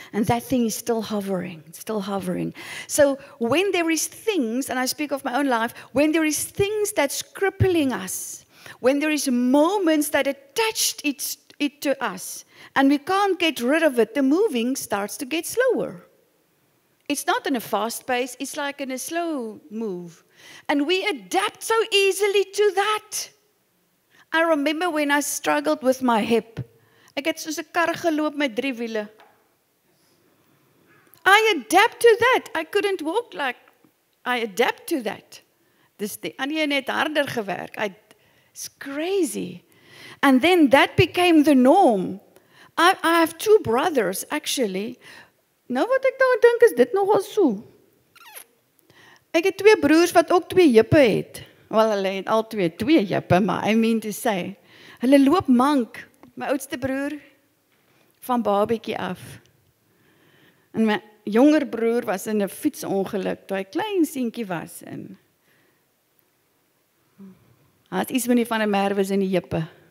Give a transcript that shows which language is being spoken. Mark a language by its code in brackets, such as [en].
[en] And that thing is still hovering, still hovering. So when there is things, and I speak of my own life, when there is things that's crippling us, when there is moments that attached it to us, and we can't get rid of it, the moving starts to get slower. It's not in a fast pace, it's like in a slow move. And we adapt so easily to that. I remember when I struggled with my hip. [af] Ek het soos 'n kar geloop met 3 wiele. [en] I adapt to that. I couldn't walk like I adapt to that. [af] Dis die ander net harder gewerk. [en] It's crazy. And then that became the norm. I have 2 brothers actually. [af] Nou wat ek daar dink is dit nogal so. Ek het 2 broers wat ook 2 heupe het. Wel, hulle het al 2 heupe, maar [en] I mean to say, [af] hulle loop mank. My oudste broer van babietjie af. En my jonger broer was in 'n fietsongeluk toe hy klein seentjie was en hy het iets met die van 'n merwes in die heupe.